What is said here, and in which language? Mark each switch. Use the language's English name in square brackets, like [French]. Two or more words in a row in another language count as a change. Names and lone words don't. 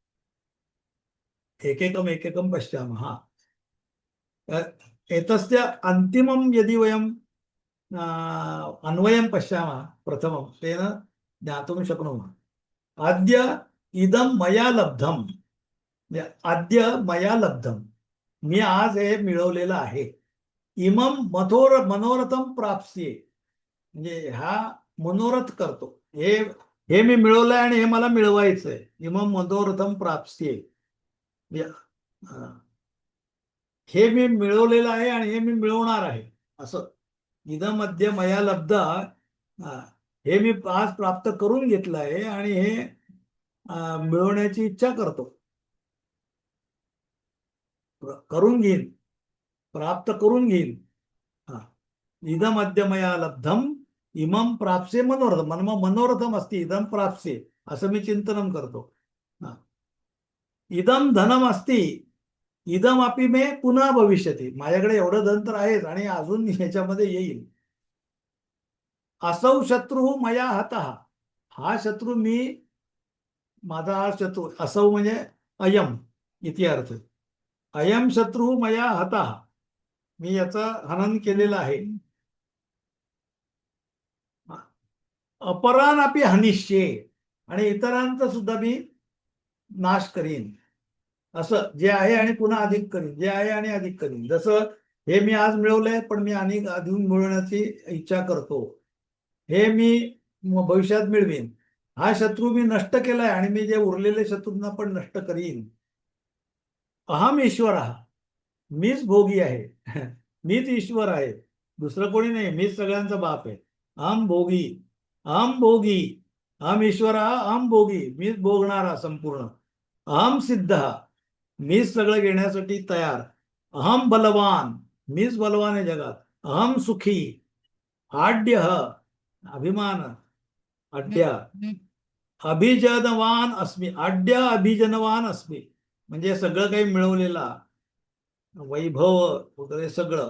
[Sanskrit] एकैकं पश्यामः एतस्य अन्तिमं यदि वयं अन्वयं पश्यामः प्रथमं तेन ज्ञातुं शक्नुमः अद्य इदं मया लब्धम अद्य मया लब्धम [Marathi] मी आज हे मिळवलेलं आहे [Sanskrit] इमं मनोरथम प्राप्स्ये [Marathi] म्हणजे हा मनोरथ करतो हे मी मिळवलंय आणि हे मला मिळवायचंय [Sanskrit] इमं मनोरथम प्राप्स्ये [Marathi] हे मी मिळवलेलं आहे आणि हे मी मिळवणार आहे असं [Sanskrit] इदम अद्य मया लब्ध [Marathi] हे मी आज प्राप्त करून घेतलं आहे आणि हे मिळवण्याची इच्छा करतो करून घेईन प्राप्त करून घेईन [Sanskrit] इदम अद्य मया लब्धम इमं प्राप्स्ये मनोरथम मनोरथम [Marathi] असते [Sanskrit] इदम प्राप्स्ये [Marathi] असं मी चिंतनं करतो [Sanskrit] इदम धनम अस्ति इदमपि मे [Marathi] पुन्हा भविष्यती, माझ्याकडे एवढं धन तर आहेच आणि अजून ह्याच्यामध्ये येईल. [Sanskrit] असौ शत्रू मया हतः, [Marathi] हा शत्रू मी, माझा हा शत्रू, असौ म्हणजे [Sanskrit] अयम इति अर्थ. अयम शत्रू मया हतः, [Marathi] मी याचं हनन केलेलं आहे. [Sanskrit] अपरानपि हनिष्ये, [Marathi] आणि इतरांचा सुद्धा मी नाश करीन. असं जे आहे आणि पुन्हा अधिक करीन, जे आहे आणि अधिक करीन. जसं हे मी आज मिळवलंय, पण मी अनेक अजून मिळवण्याची इच्छा करतो. हे मी भविष्यात मिळवीन. हा शत्रू मी नष्ट केलाय आणि मी जे उरलेले शत्रूंना पण नष्ट करीन. [Sanskrit] अहम ईश्वर, [Marathi] मीच भोगी आहे. मीच ईश्वर आहे, दुसरं कोणी नाही. मीच सगळ्यांचा बाप आहे. [Sanskrit] अहम भोगी, अहम भोगी, अहम ईश्वर, अहम भोगी, [Marathi] मीच भोगणारा संपूर्ण. [Sanskrit] अहम सिद्ध, [Marathi] मीच सगळं घेण्यासाठी तयार. [Sanskrit] अहम बलवान, [Marathi] मीच बलवान आहे जगात. [Sanskrit] अहम सुखी, आड्य, अभिमान, आड्य. अभिजनवान अस्मी, आड्य अभिजनवान अस्मी, [Marathi] म्हणजे सगळं काही मिळवलेला, वैभव वगैरे सगळं.